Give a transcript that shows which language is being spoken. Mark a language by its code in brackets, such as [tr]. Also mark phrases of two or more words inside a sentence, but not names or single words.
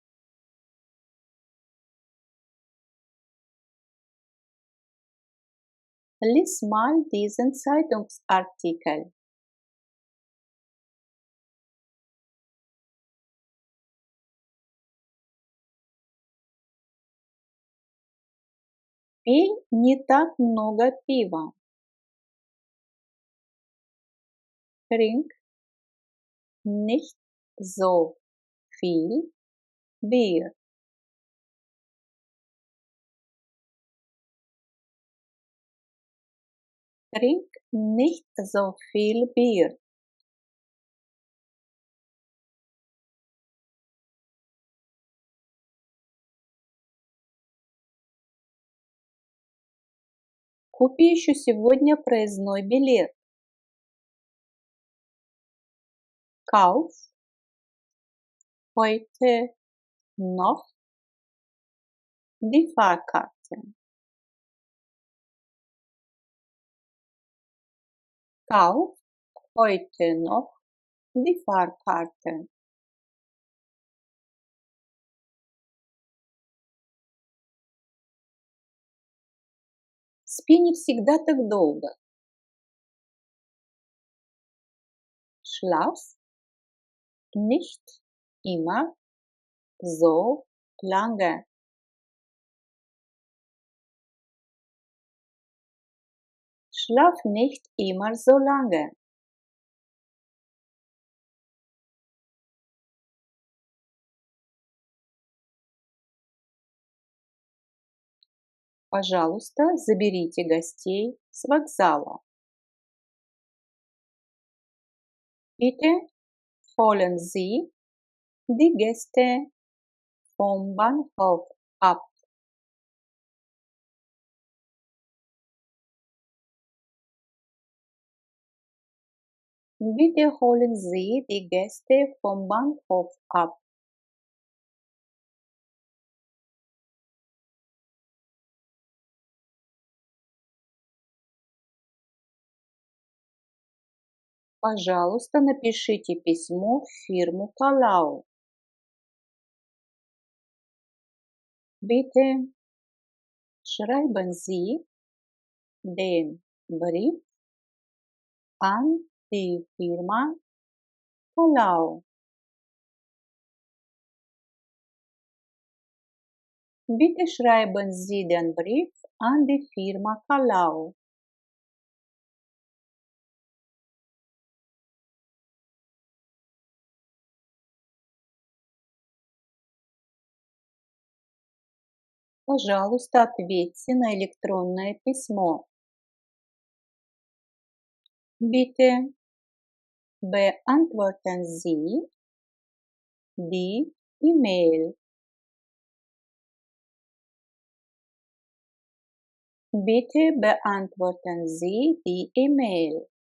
[de] Lies mal diesen Zeitungsartikel. [ru] Пей не так много пива. [de] Trink nicht so viel Bier. Trink nicht so viel Bier. [ru] Купи еще сегодня проездной билет. [de] Kauf heute noch die Fahrkarte. Kauf heute noch die Fahrkarte. [ru] Спи не всегда так долго. [de] Schlaf nicht immer so lange. Schlaf nicht immer so lange. [ru] Пожалуйста, заберите гостей с вокзала. [de] Bitte holen Sie die Gäste vom Bahnhof ab. Bitte holen Sie die Gäste vom Bahnhof ab. [ru] Пожалуйста, напишите письмо в фирму Palau. [de] Bitte schreiben Sie den Brief an die Firma Palau. Bitte schreiben Sie den Brief an die Firma Palau. [ru] Пожалуйста, ответьте на электронное письмо. [de] Bitte beantworten Sie die E-Mail. Bitte beantworten Sie die E-Mail.